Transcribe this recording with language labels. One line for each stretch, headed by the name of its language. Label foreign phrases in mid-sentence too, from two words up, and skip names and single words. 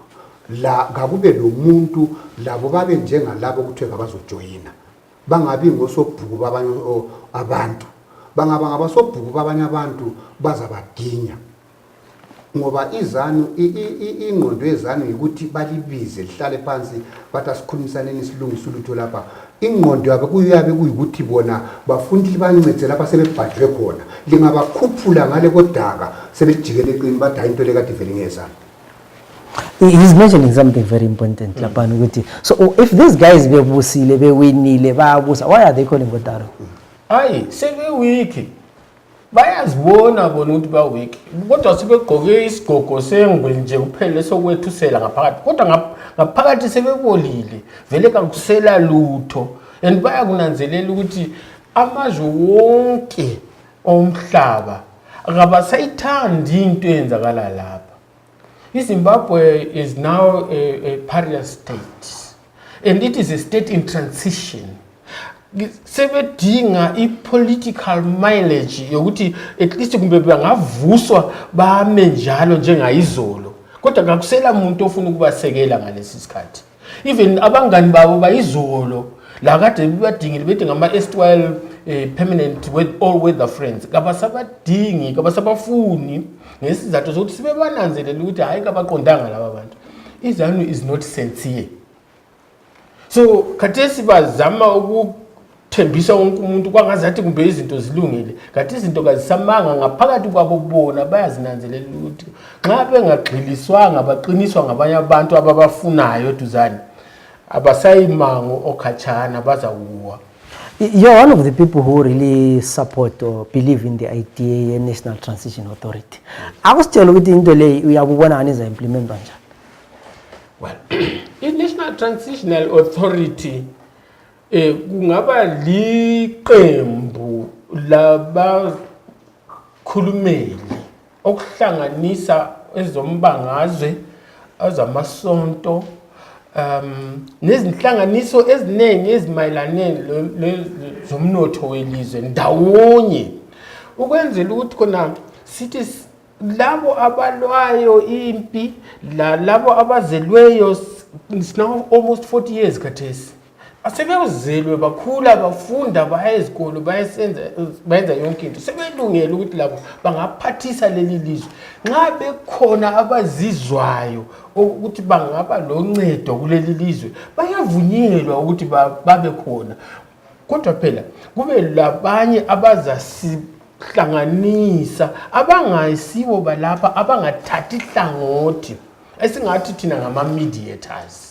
North Ndebele: la kakube lo muntu labo babe njengalabo kuthiwe abazojoyina bangabi ngosobhuku babanye abantu bangaba ngabasobhuku babanye abantu bazabadinya ngoba izanu ingqondo yezanu ukuthi balibize lihlale phansi bathi asikhulumisaneni silungise ulutho lapha ingqondo yabo kuyabe kuyikuthi bona bafundile bancede lapha sebebhadle khona lingabakhuphula ngale kodaka sebejikele eqini bathi hayi into lekade vele ngezanu.
English: He's mentioning something very important
North Ndebele: lapha ukuthi
English: so if these guys
North Ndebele: bebusile bewinile bayabusa
English: why are they calling godaro?
North Ndebele: Hayi sebe week bayazibona bona ukuthi ba week kodwa sebegqoke isigqoko sengwe nje kuphela sokwethusela ngaphakathi kodwa ngaphakathi sebebolile vele kakusela lutho and bayakunanzelela ukuthi amazwe wonke omhlaba akabasayithandi into eyenzakala lapha.
English: Zimbabwe is now a pariah state and it is a state in transition.
North Ndebele: Sebedinga i-political mileage yokuthi
English: at least
North Ndebele: kumbe bangavuswa bame njalo njengayizolo kodwa ngakusela umuntu ofuna ukubasekela ngalesi sikhathi even abangani babo bayizolo la kade bibadingile bethi ngama-erstwhile
English: permanent with all weather friends
North Ndebele: kabasabadingi kabasabafuni ngesizathu sokuthi sibe bananzelela ukuthi hayi kabaqondanga laba bantu izanu
English: is not sincere.
North Ndebele: So khathesi bazama ukuthembisa wonke umuntu kwangazathi kumbe izinto zilungile kanti izinto kazisamanga ngaphakathi kwabo kubona bayazinanzelela ukuthi nxa bengagxiliswanga baqiniswa ngabanye abantu ababafunayo duzane abasayimango okhatshana bazawuwa.
English: You're one of the people who really support or believe in the idea National Transition Authority.
North Ndebele: Akusitshela ukuthi into le uyabubona aniza implement kanjani? Well, i-National Transitional Authority kungaba liqembu labakhulumeli okuhlanganisa ezombangazwe azamasonto nezinhlanganiso eziningi ezimayelane zomnotho welizwe ndawonye ukwenzela ukuthi khona sithi labo abalwayo impi labo abazelweyo
English: it's now almost 40 years
North Ndebele: khathesi asebezelwe bakhula bafunda baya ezikolo bayenza yonke into sebelungela ukuthi labo bangaphathisa leli lizwe nxa bekhona abazizwayo ukuthi bangaba loncedo kuleli lizwe bayavunyelwa ukuthi babe khona kodwa phela kube labanye abazasihlanganisa abangayisibo balapha abangathathi hlangothi esingathi thina ngama-mediators.